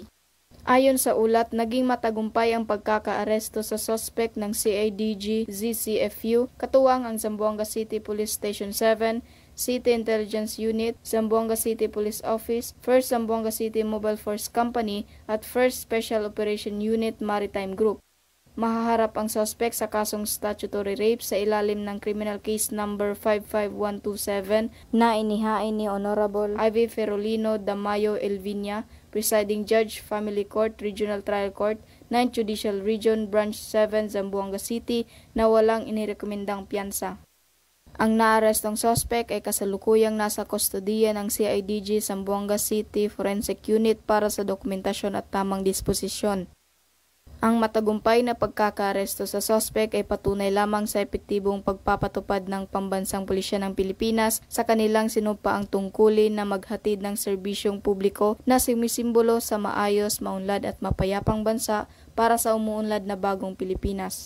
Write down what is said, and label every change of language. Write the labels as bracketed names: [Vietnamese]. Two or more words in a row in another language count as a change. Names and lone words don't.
[Filipino] Ayon sa ulat, naging matagumpay ang pagkakaaresto sa suspect ng CIDG ZCFU, katuwang ang Zamboanga City Police Station 7, City Intelligence Unit, Zamboanga City Police Office, 1st Zamboanga City Mobile Force Company at 1st Special Operation Unit Maritime Group. Mahaharap ang suspect sa kasong [English] statutory rape [Filipino] sa ilalim ng Criminal Case Number 55127 na inihain ni Honorable Ivy Ferolino Damayo Elvinia, Presiding Judge, Family Court, Regional Trial Court, 9th Judicial Region, Branch 7, Zamboanga City na walang inirekomendang piyansa. Ang naarestong suspect ay kasalukuyang nasa kustodiya ng CIDG Zamboanga City Forensic Unit para sa dokumentasyon at tamang disposisyon. Ang matagumpay na pagkakaaresto sa suspect ay patunay lamang sa epektibong pagpapatupad ng Pambansang Pulisya ng Pilipinas sa kanilang sinumpaang tungkulin na maghatid ng serbisyong publiko na sumisimbolo sa maayos, maunlad at mapayapang bansa para sa umuunlad na bagong Pilipinas.